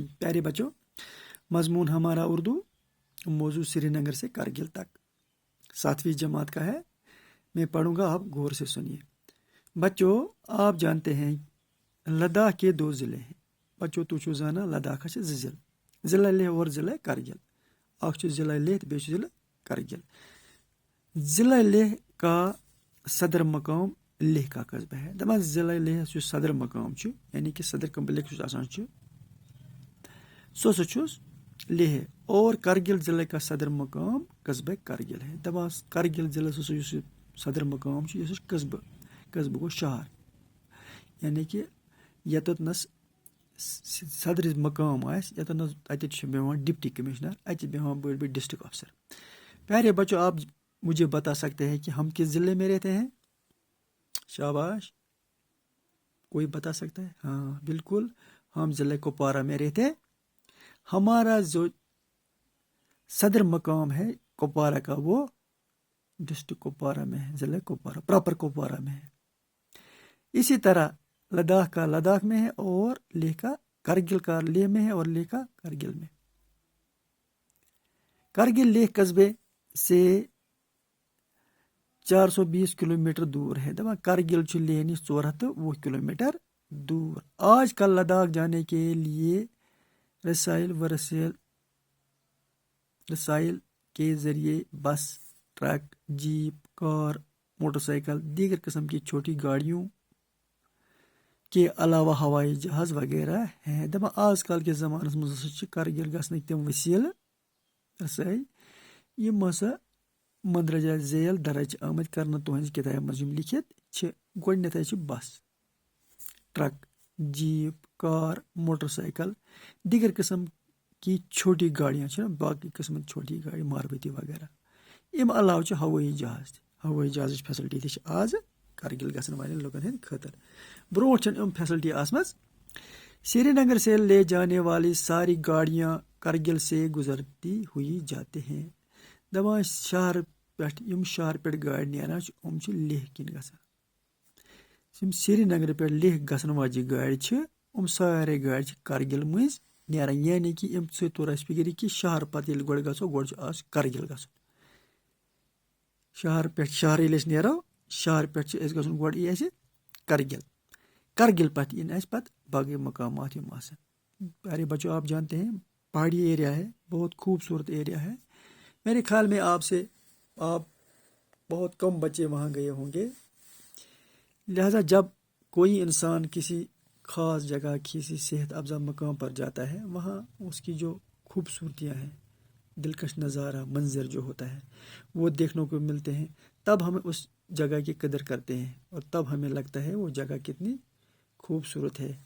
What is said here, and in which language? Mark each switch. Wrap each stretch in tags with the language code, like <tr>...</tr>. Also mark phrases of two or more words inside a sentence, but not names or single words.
<ur>پیارے بچوں، مضمون ہمارا اردو، موضوع سری نگر سے کارگل تک، 7ویں جماعت کا ہے۔ میں پڑھوں گا، آپ غور سے سنیے۔ بچوں، آپ جانتے ہیں لداخ کے 2 ضلع ہیں۔ بچوں</ur> <ks>تو چھو زانا</ks> <ur>لداخ سے ضلع لیہ اور ضلع کارگل۔</ur> <ks>اخ ضلع لیہ تو بیٚیہِ ضلع کارگل۔</ks> <ur>ضلع لیہ کا صدر مقام لیہ کا قصبہ ہے۔</ur> <ks>دپان ضلع لیہ جو صدر مقام چھُ،</ks> <ur>یعنی کہ</ur> <ks>صدر کمپلیکس یُس آسان چھُ، سُہ ہسا چھُ لیہ،</ks> <ur>اور کارگل ضلع کا صدر مقام قصبہ کارگل ہے۔</ur> <ks>دپان کارگل ضلع ہسا یُس صدر مقام چھُ، یہِ ہسا چھُ قصبہٕ گوٚو شہر،</ks> <ur>یعنی کہ</ur> <ks>یتتھ نس صدر مقام آسہِ، یتتھ نس تتہِ چھُ بیٚہوان ڈپٹی کمشنر، اتہِ چھِ بیٚہوان بٔڑۍ بٔڑۍ</ks> <en>district officer.</en> <ur>پیارے بچوں، آپ مجھے بتا سکتے ہیں کہ ہم کس ضلع میں رہتے ہیں؟ شاباش، کوئی بتا سکتا ہے؟ ہاں بالکل، ہم ضلع کپوارہ میں رہتے ہیں۔ ہمارا جو صدر مقام ہے کپوارہ کا، وہ ڈسٹرکٹ کپوارہ میں ہے، ضلع کپوارہ پراپر کپوارہ میں ہے۔ اسی طرح لداخ کا لداخ میں ہے، اور لیہ کا کارگل کا لیہ میں ہے، اور لیہ کا کارگل میں۔ کارگل لیہ قصبے سے 420 کلومیٹر دور ہے۔</ur> <ks>دپان کارگل چھُ لیہ نش 420 کلومیٹر دور۔</ks> <ur>آج کل لداخ جانے کے لیے رسائل کے ذریعے بس، ٹرک، جیپ، کار، موٹر سائیکل، دیگر قسم کی چھوٹی گاڑیوں کے علاوہ ہوائی جہاز وغیرہ ہیں۔</ur> <ks>دپان</ks> <ur>آج کل</ur> <ks>کے زمانس مز ہسا چھِ کارگل گژھنٕکۍ تِم وسیلہٕ رسائی یِم ہسا</ks> <ur>مندرجہ ذیل</ur> <ks>درج آمٕتۍ کرنہٕ تُہنٛزِ کتابہِ منٛز یِم لیکھِتھ چھِ۔ گۄڈنیتھٕے چھِ بس، ٹرک، جیپ، کار، موٹر سائیکل،</ks> <ur>دیگر قسم کی چھوٹی گاڑیاں</ur> <ks>چھِ، باقی قسمٕچ چھوٹی گاڑی، ماروتی وغیرہ۔ امہِ علاوٕ چھِ ہوٲیی جہاز تہِ۔ ہوٲیی جہازٕچ فیسلٹی تہِ چھِ آز کارگل گژھن والٮ۪ن لُکن ہٕنٛدِ خٲطرٕ۔ برونٛٹھ چھنہٕ یِم فیسلٹی آسمژ۔</ks> <ur>سری نگر سے لے جانے والی ساری گاڑیاں کارگل سے گزرتی ہوئی جاتے ہیں۔</ur> <ks>دپان شہر پٮ۪ٹھ یِم شہر پٮ۪ٹھ گاڑِ نیران چھِ، یِم چھِ لیہ کِنۍ گژھان۔ یِم سری نگرٕ پٮ۪ٹھ لیہ گژھن واجہِ گاڑِ چھِ، یِم سارے گاڑِ چھِ کارگل مٔنٛزۍ نیران،</ks> <ur>یعنی کہ</ur> <ks>امہِ سۭتۍ توٚر اَسہِ فِکرِ کہِ شہر پتہٕ ییٚلہِ گۄڈٕ گژھو، گۄڈٕ چھُ آز کارگل گژھُن۔ شہر پٮ۪ٹھ شہر ییٚلہِ أسۍ نیرو، شہر پٮ۪ٹھ چھُ اَسہِ گژھُن گۄڈٕ یی اَسہِ کارگل، کارگل پتہٕ یِن اَسہِ پتہٕ باقٕے مقامات یِم آسن۔</ks> <ur>پیارے بچوں، آپ جانتے ہیں پہاڑی ایریا ہے، بہت خوبصورت ایریا ہے۔ میرے خیال میں آپ بہت کم بچے وہاں گئے ہوں گے، لہذا جب کوئی انسان کسی خاص جگہ، کسی صحت افزا مقام پر جاتا ہے، وہاں اس کی جو خوبصورتیاں ہیں، دلکش نظارہ منظر جو ہوتا ہے، وہ دیکھنے کو ملتے ہیں، تب ہم اس جگہ کی قدر کرتے ہیں، اور تب ہمیں لگتا ہے وہ جگہ کتنی خوبصورت ہے۔</ur>